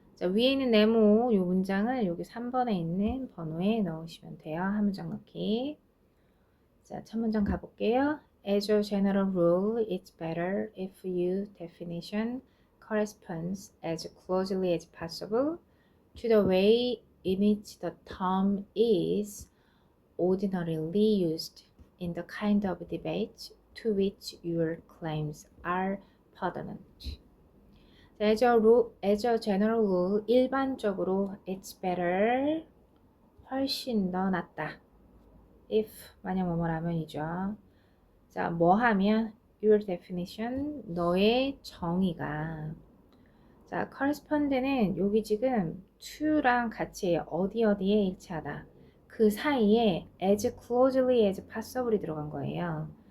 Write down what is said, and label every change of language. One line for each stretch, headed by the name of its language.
Korean: 자, 위에 있는 네모 요 문장을 여기 3번에 있는 번호에 넣으시면 돼요. 한 문장 넣기. 자, 첫 문장 가볼게요.
English: As a general rule, it's better if your definition corresponds as closely as possible to the way in which the term is ordinarily used in the kind of debate to which your claims are pertinent. As a general rule,
Korean: 일반적으로
English: it's better,
Korean: 훨씬 더 낫다. if, 만약 뭐뭐라면이죠. 자, 뭐 하면
English: your definition,
Korean: 너의 정의가. 자, correspond는 여기 지금 to랑 같이 어디에 일치하다. 그 사이에
English: as closely as possible
Korean: 이 들어간 거예요.